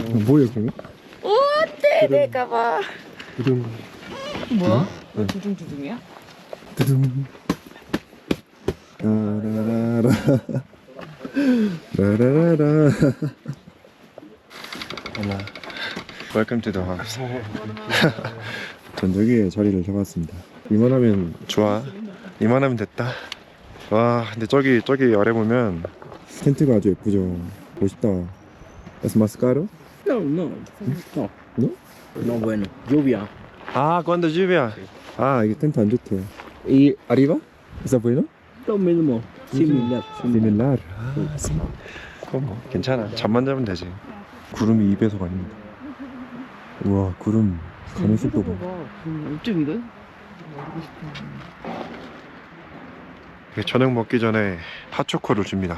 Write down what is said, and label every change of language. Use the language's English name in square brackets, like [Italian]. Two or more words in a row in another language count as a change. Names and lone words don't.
[Korean] 뭐예요, 그러면? 어때 내가 봐. 두둥. 뭐야? 응. 두둥두둥이야? 두둥. 따라라라. 라라라라. 올라. [English] Welcome to the house. [Korean] 전 저기에 자리를 잡았습니다. 이만하면 좋아. 이만하면 됐다. 와, 근데 저기 아래 보면 텐트가 아주 예쁘죠. 멋있다. [Spanish] Es más caro? No, no. No. No? No, bueno. Lluvia. 아, cuando lluvia. [Korean] 아, 이게 텐트 안 좋대. 이 arriba? [Spanish] ¿Está bueno? Lo mismo. Similar. Similar. [Korean] 아, 그럼 뭐 괜찮아. 잠만 자면 되지. 구름이 2배속 아닙니다. 우와, 구름 가는 속도 봐. 이쪽인데? 저녁 먹기 전에 핫초코를 줍니다.